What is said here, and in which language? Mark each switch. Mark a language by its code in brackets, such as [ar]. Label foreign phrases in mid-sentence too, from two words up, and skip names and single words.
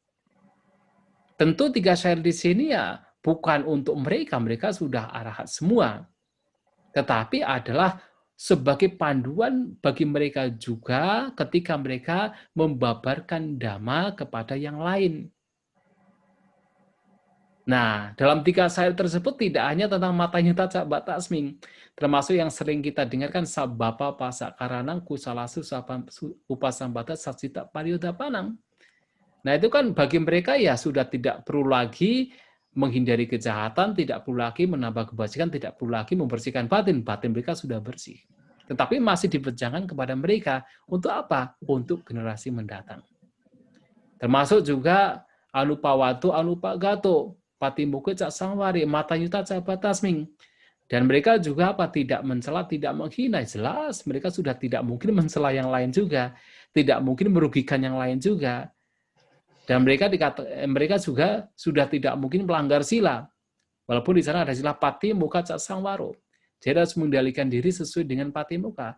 [id] Tentu 3 syair di sini ya bukan untuk mereka sudah arahat semua, tetapi adalah sebagai panduan bagi mereka juga ketika mereka membabarkan Dhamma kepada yang lain. Nah, dalam 3 syair tersebut tidak hanya tentang [pi] matanya taca batasming, [id] termasuk yang sering kita dengarkan [pi] sabapa pasakaranang kusalasu upasambata satsita pariyudapanang. [id] Nah, itu kan bagi mereka ya sudah tidak perlu lagi menghindari kejahatan, tidak perlu lagi menambah kebajikan, tidak perlu lagi membersihkan batin. Batin mereka sudah bersih. Tetapi masih diwejangan kepada mereka. Untuk apa? Untuk generasi mendatang. Termasuk juga [pi] anupawato, anupagato, patimuke cak sangwari, matayuta cak batasming. [id] Dan mereka juga apa? Tidak mencela, tidak menghina. Jelas mereka sudah tidak mungkin mencela yang lain juga. Tidak mungkin merugikan yang lain juga. Dan mereka juga sudah tidak mungkin melanggar sila. Walaupun di sana ada [pi] sila pati muka cak sangwaro. [id] Jadi harus mengendalikan diri sesuai dengan [pi] pati muka.